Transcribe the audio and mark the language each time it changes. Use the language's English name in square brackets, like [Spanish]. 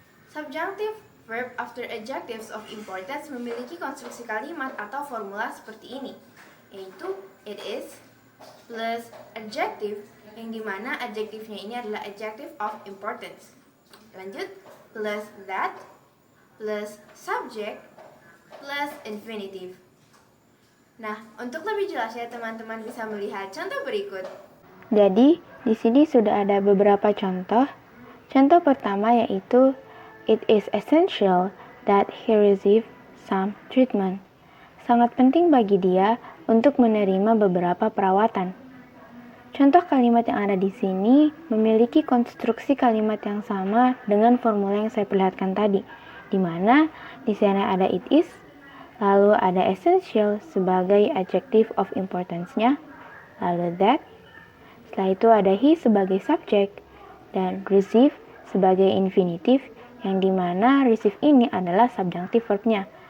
[English] Subjunctive verb after adjectives of importance [Indonesian] memiliki konstruksi kalimat atau formula seperti ini, yaitu it is plus adjective, yang dimana adjektifnya ini adalah adjective of importance. Lanjut, plus that, plus subject, plus infinitive. Nah, untuk lebih jelasnya teman-teman bisa melihat contoh berikut. Jadi, di sini sudah ada beberapa contoh. Contoh pertama yaitu [English] it is essential that he receive some treatment. [Indonesian] Sangat penting bagi dia untuk menerima beberapa perawatan. Contoh kalimat yang ada di sini memiliki konstruksi kalimat yang sama dengan formula yang saya perlihatkan tadi, di mana di sana ada it is, lalu ada essential sebagai adjective of importance-nya, lalu that, setelah itu ada he sebagai subject, dan receive sebagai infinitive, yang dimana receive ini adalah subjunctive verb-nya.